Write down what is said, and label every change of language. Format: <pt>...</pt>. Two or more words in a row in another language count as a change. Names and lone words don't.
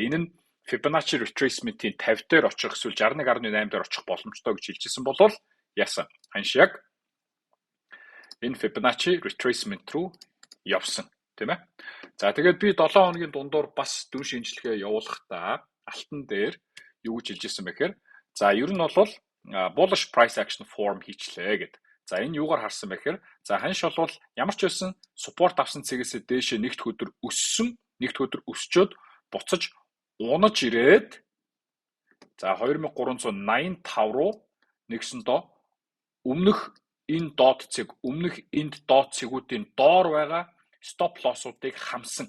<mn>Энэ нь</mn> <en>Fibonacci retracement-</en> <mn>ийн 50 дээр очих эсвэл 61.8 дээр очих боломжтой гэж хэлжсэн болвол яасан. Ханш яг энэ</mn> <en>Fibonacci retracement</en> <mn>руу явсан, тийм ээ. За тэгээд би 7 хоногийн дундуур бас дүн шинжилгээ явуулахдаа алтан дээр юу гэж хэлжсэн бэ гэхээр за ер нь бол</mn> <en>bullish price action form</en> <mn>хийчлээ гэд. За энэ юугаар харсан бэ гэхээр за ханш бол ямар ч байсан support авсан цэгээс дээшээ нэгд өдөр өссөн, нэгд өдөр өсчөөд буцаж унаж ирээд за 2385 руу нэгсэндөө өмнөх энэ дот цэг, өмнөх энд дот цэгүүдийн доор байгаа</mn> <en>stop loss-</en> <mn>уудыг хамсан.</mn>